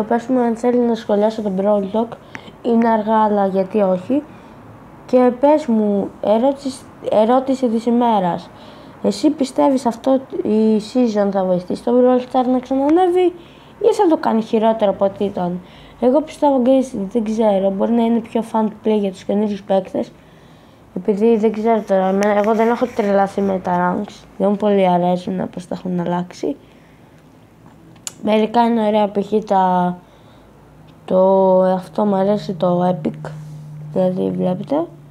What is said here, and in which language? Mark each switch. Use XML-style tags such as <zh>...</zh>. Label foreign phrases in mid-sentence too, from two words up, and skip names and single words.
<el>Πες μου αν θέλει να σχολιάσω τον Brawl Talk, είναι αργά αλλά γιατί όχι. Και πες μου, ερώτηση της ημέρας. Εσύ πιστεύεις αυτό η season θα βοηθήσει το Brawl Stars να ξανανεύει ή θα το κάνει χειρότερο από ό,τι ήταν? Εγώ πιστεύω guys, δεν ξέρω, μπορεί να είναι πιο</el> <en>fun to play</en> <el>για τους καινούριους παίκτες. Επειδή δεν ξέρω τώρα, εγώ δεν έχω τρελαθεί με τα ranks, δεν μου πολύ αρέσουν πως τα έχουν αλλάξει. Μερικά είναι ωραία, π.χ. αυτό μου αρέσει το epic, δηλαδή βλέπετε.</el>